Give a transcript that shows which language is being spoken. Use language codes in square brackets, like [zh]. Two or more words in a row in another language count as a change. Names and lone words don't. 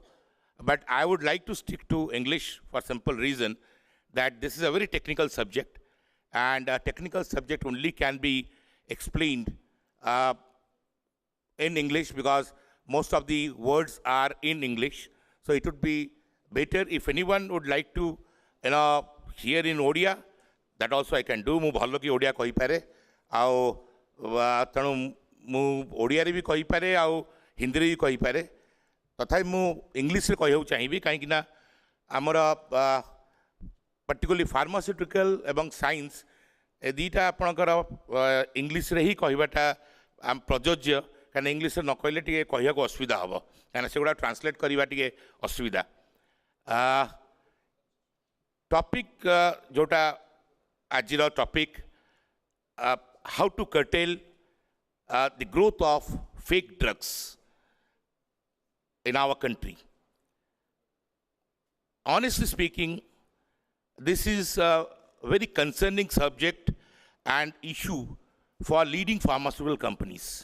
[en] But I would like to stick to English for simple reason that this is a very technical subject, and a technical subject only can be explained in English because most of the words are in English. So it would be better if anyone would like to, hear in Odia, that also I can do. [or] ମୁଁ ଭଲ କି ଓଡ଼ିଆ କହିପାରେ ଆଉ ତେଣୁ ମୁଁ ଓଡ଼ିଆରେ ବି କହିପାରେ ଆଉ ହିନ୍ଦୀରେ ବି କହିପାରେ ତଥାପି ମୁଁ ଇଂଲିଶରେ କହିବାକୁ ଚାହିଁବି କାହିଁକି ନା ଆମର [en] particularly pharmaceutical [or] ଏବଂ ସାଇନ୍ସ ଏ ଦୁଇଟା ଆପଣଙ୍କର ଇଂଲିଶରେ ହିଁ କହିବାଟା ପ୍ରଯୋଜ୍ୟ କାହିଁକିନା ଇଂଲିଶରେ ନ କହିଲେ ଟିକେ କହିବାକୁ ଅସୁବିଧା ହେବ କାହିଁକିନା ସେଗୁଡ଼ା ଟ୍ରାନ୍ସଲେଟ୍ କରିବା ଟିକେ ଅସୁବିଧା ଟପିକ୍ ଯେଉଁଟା ଆଜିର ଟପିକ୍ [en] how to curtail the growth of fake drugs in our country. Honestly speaking, this is a very concerning subject and issue for leading pharmaceutical companies.